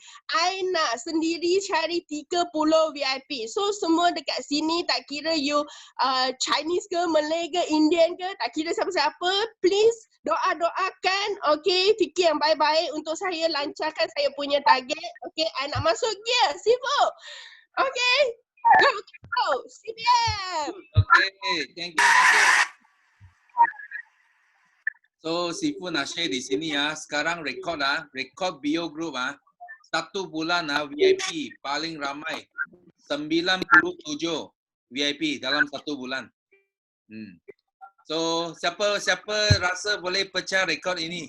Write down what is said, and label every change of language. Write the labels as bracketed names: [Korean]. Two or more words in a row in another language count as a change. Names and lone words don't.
[Malay] I nak sendiri cari 30 VIP. So semua dekat sini tak kira you Chinese ke, Malay ke, Indian ke, tak kira siapa-siapa, please doa-doakan, okay, fikir yang baik-baik untuk saya lancarkan saya punya target. Okay, I nak masuk gear, Sifu. [English] Okay, go, CBM. Okay, thank you. [Malay] So, Sifu nak share di sini sekarang record Bio Group 1 bulan VIP paling ramai 97 VIP dalam 1 bulan. So, siapa rasa boleh pecah rekod ini?